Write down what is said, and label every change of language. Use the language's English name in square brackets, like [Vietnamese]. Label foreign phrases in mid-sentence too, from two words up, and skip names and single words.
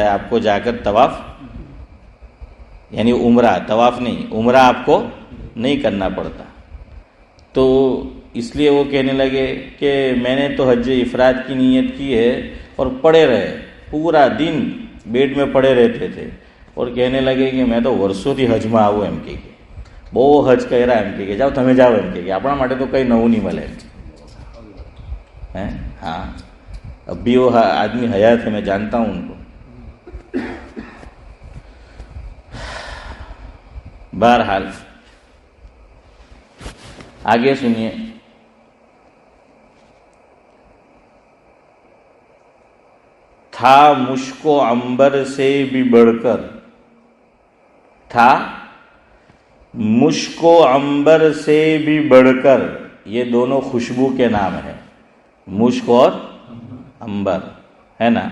[Urdu] آپ کو جا کر طواف، یعنی عمرہ، طواف نہیں، عمرہ آپ کو نہیں کرنا پڑتا۔ تو اس لیے وہ کہنے لگے کہ میں نے تو حج افراد کی نیت کی ہے، اور پڑے رہے، پورا دن بیڈ میں پڑے رہتے تھے، اور کہنے لگے کہ میں تو [Gujarati] વર્ષો થી હજમાં આવું એમ કે બહુ હજ કર્યા એમ કે જાઓ તમે જાઓ એમ કે આપણા માટે તો કંઈ નવું નહીં [Urdu] મળે ہاں اب بھی وہ آدمی حیات ہے، میں جانتا ہوں ان کو۔ بہرحال آگے سنیے، تھا مشک و عنبر سے بھی بڑھ کر، تھا مشک و عنبر سے بھی بڑھ کر، یہ دونوں خوشبو کے نام ہیں، مشک اور عنبر، ہے نا؟